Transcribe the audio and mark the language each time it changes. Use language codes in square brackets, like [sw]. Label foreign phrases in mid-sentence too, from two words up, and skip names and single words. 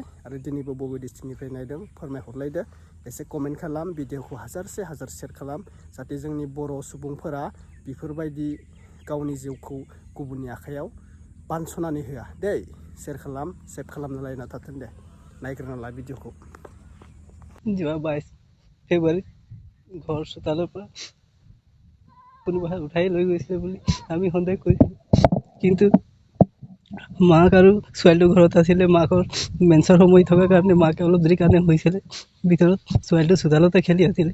[brx] आरो दिनैबो बबे डिस्ट्रिक्टनिफ्राय नायदों फोरमायहरलायदो। एसे कमेन्ट खालाम, भिडिअखौ हाजारसे हाजार शेयार खालाम, जाहाथे जोंनि बर' सुबुंफोरा बेफोरबायदि गावनि जिउखौ गुबुननि आखायाव बानस'नानै होआ दै। शेयार खालाम, सेभ खालामना लायना थाथों दे। नायग्रोना ला भिडिअखौ। [as] যোৱা 22 ফেব্ৰুৱাৰী ঘৰ চোতালৰ পৰা কোনোবাই উঠাই লৈ গৈছিলে বুলি আমি সন্দেহ কৰিছিলোঁ। কিন্তু মাক আৰু ছোৱালীটো ঘৰত আছিলে। মাকৰ মেন্সৰ সময় থকাৰ কাৰণে মাকে অলপ দেৰি কাৰণে হৈছিলে ভিতৰত, ছোৱালীটো চোতালতে খেলি আছিলে।